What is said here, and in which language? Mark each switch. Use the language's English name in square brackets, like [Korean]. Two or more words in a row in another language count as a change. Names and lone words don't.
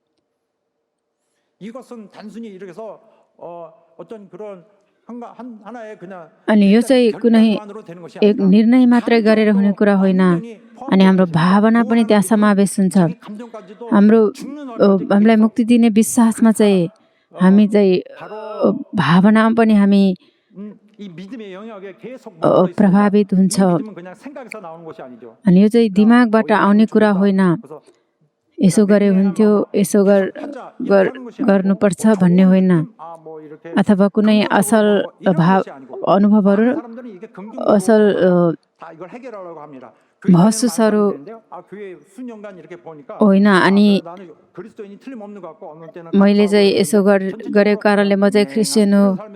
[Nepali] अनि यो चाहिँ कुनै एक निर्णय मात्रै गरेर हुने कुरा होइन। अनि हाम्रो भावना पनि त्यहाँ समावेश हुन्छ। हामीलाई मुक्ति दिने विश्वासमा चाहिँ हामी चाहिँ भावनामा पनि हामी [Korean] 이 믿음의 영역에 계속 [Nepali] प्रभावित हुन्छ [Korean] 믿음은 그냥 생각에서 나오는 것이 아니죠. [Nepali] अनि यो चाहिँ दिमागबाट आउने कुरा होइन यसो गरे हुन्थ्यो यसो गर्नुपर्छ भन्ने होइन अथवा कुनै असल भाव अनुभवहरू असल महसुसहरू होइन अनि मैले चाहिँ यसो गरेको कारणले म चाहिँ क्रिस्चियन हो